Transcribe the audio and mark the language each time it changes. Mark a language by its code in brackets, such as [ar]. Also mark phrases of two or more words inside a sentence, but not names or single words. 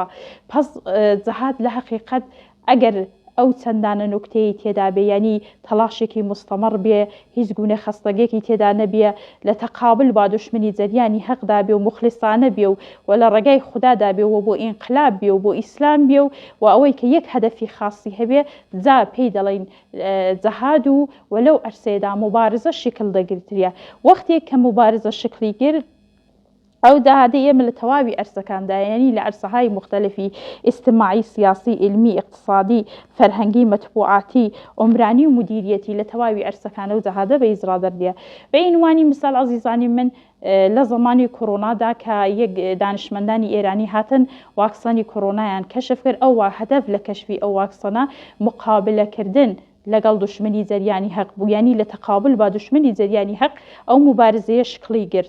[ckb] پس جەهاد لە حەقیقەت ئەگەر ئەو چەندانە نوکتەی تێدا بێ، ینی تەڵاشێکی مستەمەڕ بێ، هیچ گونە خەستەگێکی تێدا نەبێ، لە تەقابل با دوشمنی جەریانی حەقدا بێ و مخلصانە بێ و لە ڕێگای خوددادا بێ و بۆ ئینقلاب بێ و بۆ ئیسلام بێ و ئەوەی کە یەک هەدەفی خاصی هەبێ، جا پێی دەڵێن جەهاد و لەو ئەرسێدا مبارزە شکل دەگرتریە. وەختێک کە مبارزە شکلی گرت، ئەو جەهادە ئێمە لە تەواوی ئەرسەکاندا، یعنی لە ئەرسەهای مختلفی ئیجتیماعی، سیاسی، علمی، اقتصادی، فەرهەنگی، مەطبوعاتی، عمرانی و مدیریەتی، لە تەواوی ئەرسەکانە و جەهادە بە ئیجرا دەردێ. بە عنوانی مثال عزیزانی من، لە زمانی کۆڕۆنادا کە یەک دانشمەندانی ئێرانی هاتن واکسەنی کۆڕۆنایان کەشف کرد، ئەو هەدەف لە کەشفی ئەو واکسەنە مقابلەکردن لەگەڵ دوشمنی جەریانی حەق بوو، یعنی لە تەقابل با دوشمنی جەریانی حەق ئەو مبارزەیە شکلی گرت.